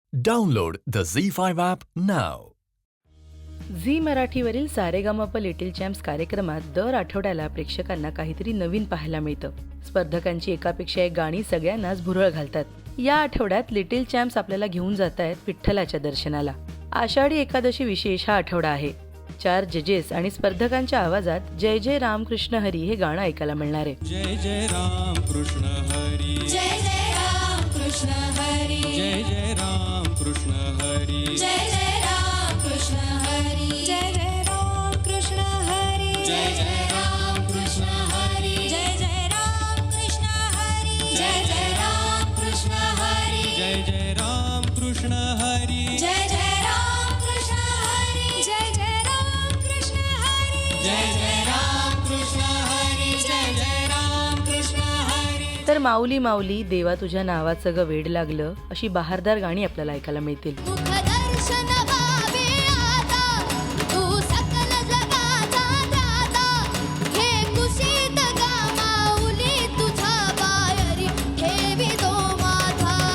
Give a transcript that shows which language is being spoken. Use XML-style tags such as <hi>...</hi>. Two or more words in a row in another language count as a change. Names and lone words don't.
<en>Download the Z5 app now.</en> <mr>झी मराठीवरील सारेगमप लिटिल चॅम्प्स कार्यक्रमात दर आठवड्याला प्रेक्षकांना काहीतरी नवीन पाहायला मिळतं. स्पर्धकांची एकापेक्षा एक गाणी सगळ्यांनाच भुरळ घालतात. या आठवड्यात लिटिल चॅम्प्स आपल्याला घेऊन जात आहेत विठ्ठलाच्या दर्शनाला. आषाढी एकादशी विशेष हा आठवडा आहे. 4 जजेस आणि स्पर्धकांच्या आवाजात जय जय राम कृष्ण हरी हे गाणं ऐकायला मिळणार आहे. जय जय राम कृष्ण हरी, जय जय राम कृष्ण हरी, जय जय राम कृष्ण हरी, जय जय राम कृष्ण हरी, जय जय राम कृष्ण हरी, जय जय राम कृष्ण हरी, जय जय राम कृष्ण हरी, जय जय राम कृष्ण हरी, जय जय राम कृष्ण हरी, जय जय राम कृष्ण हरी, जय जय राम कृष्ण हरी, जय जय राम कृष्ण हरी, जय जय राम कृष्ण हरी. तर माऊली माऊली देवा तुझ्या नावाचं ग वेड लागलं अशी बहारदार गाणी आपल्याला ऐकायला मिळतील. मुखदर्शन व्हावे आता, तू सकल जगाचा दाता. हे कुशीत गा माऊली तुझा बाहेरी ठेवी तो माझा.</mr>